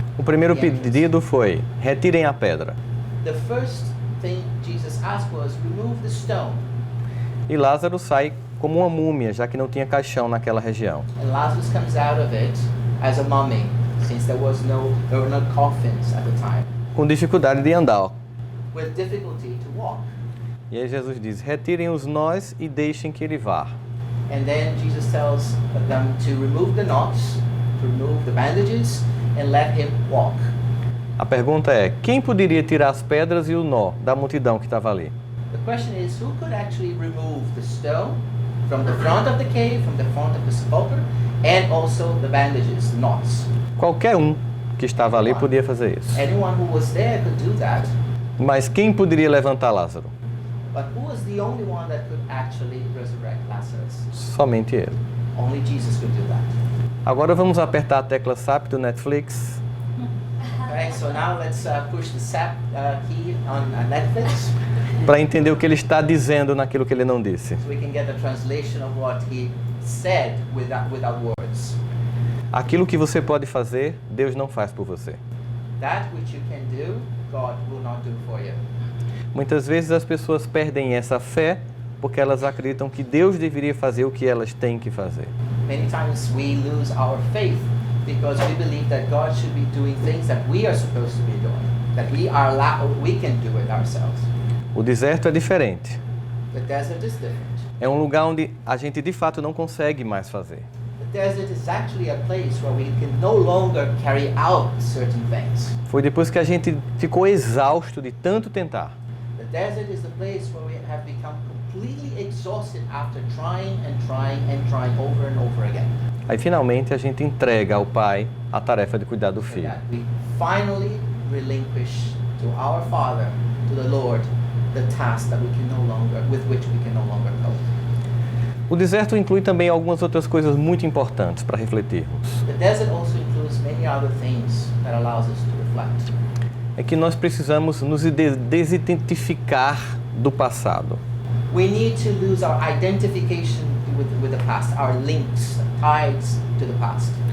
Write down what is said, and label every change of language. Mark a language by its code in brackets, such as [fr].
[pt] O primeiro pedido foi: retirem a pedra. [en] The first thing Jesus asked was, remove the stone. [pt] E Lázaro sai como uma múmia, já que não tinha caixão naquela região. [en] And Lazarus comes out of it as a mummy, since there were no coffins at the time, [pt] Com dificuldade de andar. [en] with difficulty to walk. [pt] E aí Jesus diz: retirem os nós e deixem que ele vá. [en] And then Jesus tells them to remove the knots, to remove the bandages, and let him walk. [pt] A pergunta é: quem poderia tirar as pedras e o nó da multidão que estava ali? [en] The question is, who could actually remove the stone from the front of the cave, from the front of the sepulchre, and also the bandages, the knots? [pt] Qualquer um que estava ali podia fazer isso. [en] Anyone who was there could do that, [pt] Mas quem poderia levantar Lázaro? [en] but who was the only one that could actually resurrect Lazarus? [pt] Somente ele. [en] Only Jesus could do that. [pt] Agora vamos apertar a tecla SAP do Netflix [en] Okay, so now let's push the SAP key on Netflix, [pt] para entender o que ele está dizendo naquilo que ele não disse. [en] so we can get the translation of what he said without words. [pt] Aquilo que você pode fazer, Deus não faz por você. [en] That which you can do, God will not do for you. [pt] Muitas vezes as pessoas perdem essa fé porque elas acreditam que Deus deveria fazer o que elas têm que fazer. [en] Many times we lose our faith because we believe that God should be doing things that we are supposed to be doing. that we can do it ourselves. [pt] O deserto é diferente. [en] The desert is different. [pt] É um lugar onde a gente de fato não consegue mais fazer. [en] The desert is actually a place where we can no longer carry out certain things. [pt] Foi depois que a gente ficou exausto de tanto tentar. [en] The desert is the place where we have become completely exhausted after trying and trying and trying over and over again. [pt] Aí finalmente a gente entrega ao Pai a tarefa de cuidar do [en] And [pt] filho. [en] that we finally relinquish to our Father, to the Lord, the task that with which we can no longer cope. [pt] O deserto inclui também algumas outras coisas muito importantes para refletirmos. [en] The desert also includes many other things that allows us to reflect. [pt] É que nós precisamos nos desidentificar do passado. [en] We need to lose our identification with the past, our links, ties to the past.